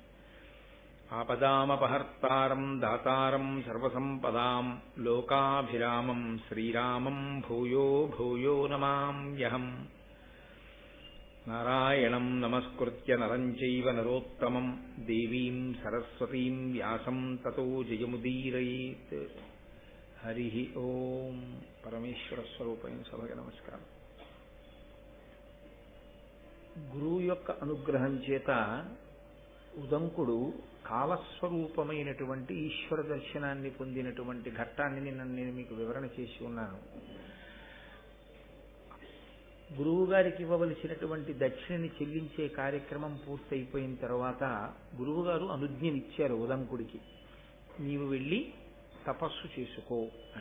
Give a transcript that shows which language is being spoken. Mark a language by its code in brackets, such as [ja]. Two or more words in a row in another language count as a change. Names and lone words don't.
[sa] आपदामपहर्तारं दातारं सर्वसम्पदां लोकाभिरामं श्रीरामं भूयो भूयो नमाम्यहम्। नारायणं नमस्कृत्य नरं चैव नरोत्तमं देवीं सरस्वतीं व्यासं ततो जयमुदीरयेत्। हरिः ओं। [te] परमेश्वरस्वरूपैన సభకి నమస్కారం. గురువు యొక్క అనుగ్రహం చేత ఉదంకుడు కాలస్వరూపమైనటువంటి ఈశ్వర దర్శనాన్ని పొందినటువంటి ఘట్టాన్ని నేను మీకు వివరణ చేసి ఉన్నాను. గురువు గారికి ఇవ్వవలసినటువంటి దక్షిణని చెల్లించే కార్యక్రమం పూర్తయిపోయిన తర్వాత గురువు గారు అనుజ్ఞనిచ్చారు ఉదంకుడికి, నీవు వెళ్ళి తపస్సు చేసుకో అని.